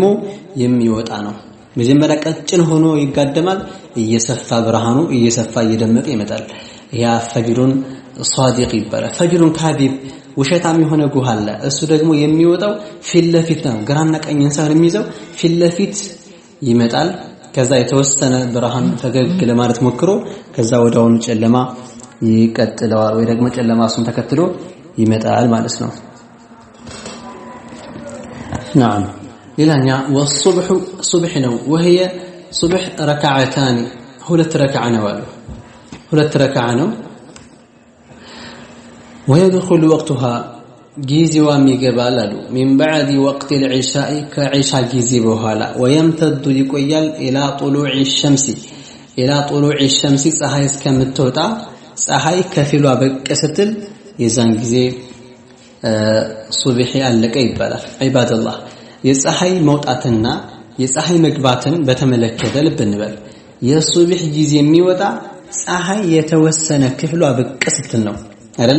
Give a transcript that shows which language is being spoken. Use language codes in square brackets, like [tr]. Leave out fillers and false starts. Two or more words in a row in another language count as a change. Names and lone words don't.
[am] የሚወጣ ነው። መጀመሪያ ቀጭን ሆኖ ይጋደማል፣ እየሰፋ ብርሃኑ እየሰፋ እየደመቀ ይመጣል። ያ [ar] الفجر الصادق [am] ይባላል። [ar] الفجر الكاذب [am] ውሸታም የሆነ ጉህ አለ። እሱ ደግሞ የሚወጣው ፊት ለፊት ነው። ግራና ቀኝን ሳይሆን የሚይዘው ፊት ለፊት ይመጣል። ከዛ የተወሰነ ብርሃን ፈገግ ለማለት ሞክሮ ከዛ ወዲያውኑ ጨለማ ይቀጥለዋል ወይ ደግሞ ጨለማ እሱን ተከትሎ ይመጣል ማለት ነው። نعم ሌላኛ [ar] والصبح صبح [am] ነው። [ar] وهي صبح ركعتان [am] ሁለት ረካዓ ነው አሉ። ሁለት ረካዓ ነው። [ar] ويدخل وقتها [am] ጊዜዋ ይገባል አሉ [ar] من بعد وقت العشاء [am] ከዒሻ ጊዜ በኋላ ويمتد ይቆያል [ar] الى طلوع الشمس الى طلوع الشمس [am] ፀሐይ እስከምትወጣ ፀሐይ ከፊሏ በቅ ስትል የዛን ጊዜ ሱብሂ አለቀ ይባላል። ዒባደላህ የፀሐይ መውጣትና የፀሐይ መግባትን በተመለከተ ልብ እንበል። የሱብሂ ጊዜ የሚወጣ ፀሐይ የተወሰነ ክፍሏ በቅ ስትል ነው አይደለ?